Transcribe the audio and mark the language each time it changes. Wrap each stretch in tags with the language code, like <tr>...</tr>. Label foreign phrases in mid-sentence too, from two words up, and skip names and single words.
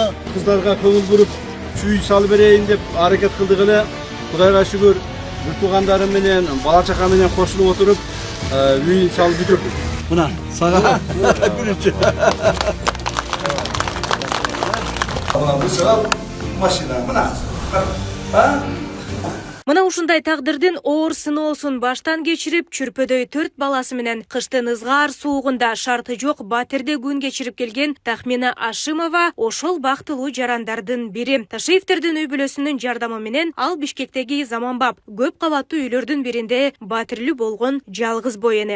<uz>Qizlarga ko'ngil burib, shu uy solib berayin deb harakat qildig'ini Xudoga shukr, yurtug'anlarim bilan, bola chaqam bilan qo'shilib o'tirib, uy solib bitirdik. Buna, sana birinchi. Ana bu sabab mashina buna. Ha?</uz> <ky>Мына ушундай тагдырдын оор сыноосун баштан кечирип, чүрпөдөй 4 баласы менен кыштын ызгаар суугунда шарты жок батирде күн кечирип келген Тахмина Ашимова ошол бактылуу жарандардын бири. Ташиевтердин үй бүлөсүнүн жардамы менен ал Бишкектеги заманбап көп кабаттуу үйлөрдүн биринде батирлүү болгон жалгыз бой эне.</ky>